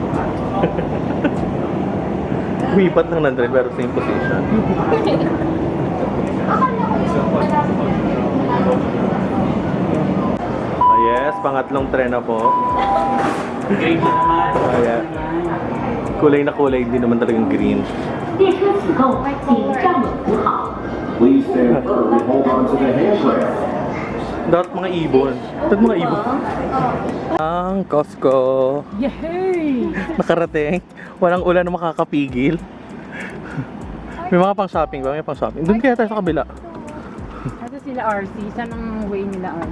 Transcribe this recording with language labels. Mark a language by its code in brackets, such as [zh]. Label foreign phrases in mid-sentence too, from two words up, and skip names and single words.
[tl] Umipat lang ng train pero same position. [en] Oh, yes, [tl] pangatlong tren na po. Green na naman. [en] Oh, yeah. [tl] Kulay na kulay, hindi naman talagang green. [zh] 列车启动，请站稳扶好。 [en] Please stand firm and hold on to the handrail. [tl] Dapat mga ibon. Ang Costco. Yay! Nakarating. Walang ulan na makakapigil. May mga pang shopping ba? May pang shopping. Doon kaya tayo sa kabila. Ito sila RC. Saan ang way nila RC?